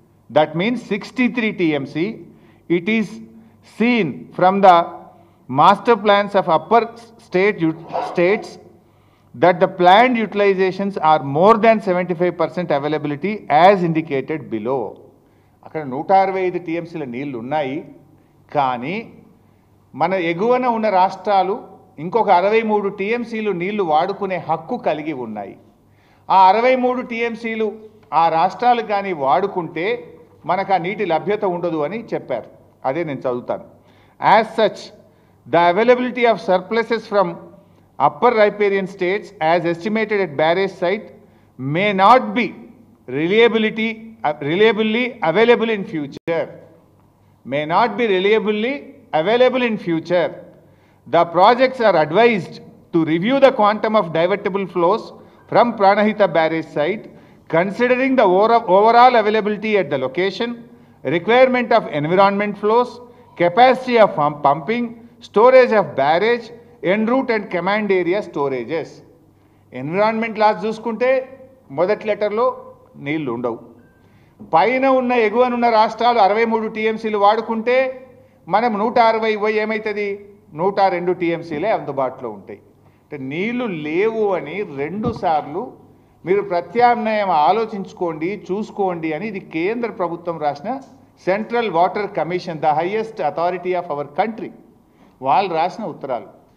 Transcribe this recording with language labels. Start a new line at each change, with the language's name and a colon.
English: that means 63 TMC. It is seen from the master plans of upper states that the planned utilizations are more than 75% availability as indicated below.
Telugu: అక్కడ 165 టీఎంసీల నీళ్లు ఉన్నాయి, కానీ మన ఎగువన ఉన్న రాష్ట్రాలు ఇంకొక 63 టీఎంసీలు నీళ్లు వాడుకునే హక్కు కలిగి ఉన్నాయి. ఆ 63 టీఎంసీలు ఆ రాష్ట్రాలు కానీ వాడుకుంటే మనకు ఆ నీటి లభ్యత ఉండదు అని చెప్పారు. అదే నేను చదువుతాను.
English: As such the availability of surpluses from upper riparian states as estimated at barrage site may not be reliably available in future. May not be reliably available in future. The projects are advised to review the quantum of divertible flows from Pranahita barrage site, considering the overall availability at the location, requirement of environment flows, capacity of pumping, storage of barrage, en route and command area storages.
Telugu: Environment loss చూసుకుంటే మొదటి లెటర్లో నీళ్లు ఉండవు. పైన ఉన్న ఎగువనున్న రాష్ట్రాలు 63 టీఎంసీలు వాడుకుంటే మనం 160 పోయి ఏమవుతుంది, 102 టీఎంసీలే అందుబాటులో ఉంటాయి. అంటే నీళ్లు లేవు అని 2 సార్లు మీరు ప్రత్యామ్నాయం ఆలోచించుకోండి, చూసుకోండి అని ఇది కేంద్ర ప్రభుత్వం రాసిన central water commission,
English: the highest authority of our country,
Telugu: వాళ్ళు రాసిన ఉత్తరాలు.